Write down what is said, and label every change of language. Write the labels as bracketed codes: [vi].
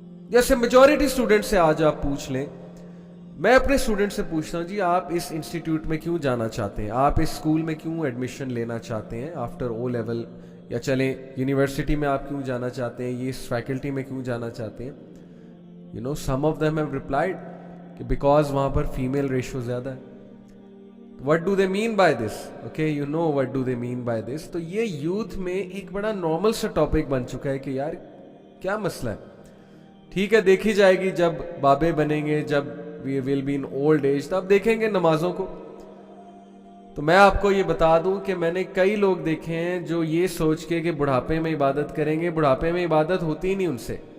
[ur] جیسے majority student سے آج آپ پوچھ لیں, میں اپنے اسٹوڈنٹ سے پوچھتا ہوں جی آپ اس انسٹیٹیوٹ میں کیوں جانا چاہتے ہیں, آپ اس اسکول میں کیوں ایڈمیشن لینا چاہتے ہیں آفٹر او لیول, یا چلیں یونیورسٹی میں آپ کیوں جانا چاہتے ہیں, یہ اس فیکلٹی میں کیوں جانا چاہتے ہیں. [en] some of them have replied [ur] کہ [en] because [ur] وہاں پر فیمیل ریشو زیادہ ہے. [en] what do they mean by this? okay, what do they mean by this? [ur] تو یہ یوتھ میں ایک بڑا نارمل سا ٹاپک بن چکا ہے کہ یار کیا مسئلہ ہے, ٹھیک ہے دیکھی جائے گی جب بابے بنیں گے, جب [en] we will be in old age, [ur] تب دیکھیں گے نمازوں کو. تو میں آپ کو یہ بتا دوں کہ میں نے کئی لوگ دیکھے ہیں جو یہ سوچ کے کہ بڑھاپے میں عبادت کریں گے, بڑھاپے میں عبادت ہوتی ہی نہیں ان سے.